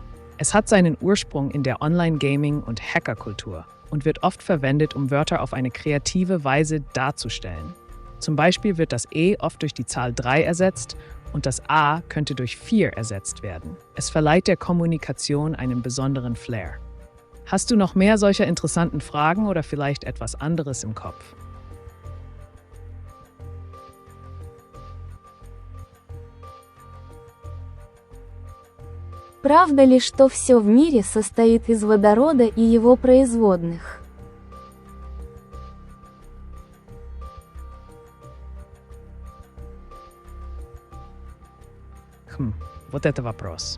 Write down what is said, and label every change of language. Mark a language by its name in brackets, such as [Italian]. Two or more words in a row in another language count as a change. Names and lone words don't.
[German] Es hat seinen Ursprung in der Online-Gaming- und Hackerkultur und wird oft verwendet, um Wörter auf eine kreative Weise darzustellen. Zum Beispiel wird das E oft durch die Zahl 3 ersetzt und das A könnte durch 4 ersetzt werden. Es verleiht der Kommunikation einen besonderen Flair. Hast du noch mehr solcher interessanten Fragen oder vielleicht etwas anderes im Kopf? [Russian] Правда ли, что все в мире состоит из водорода и его производных? Вот это вопрос.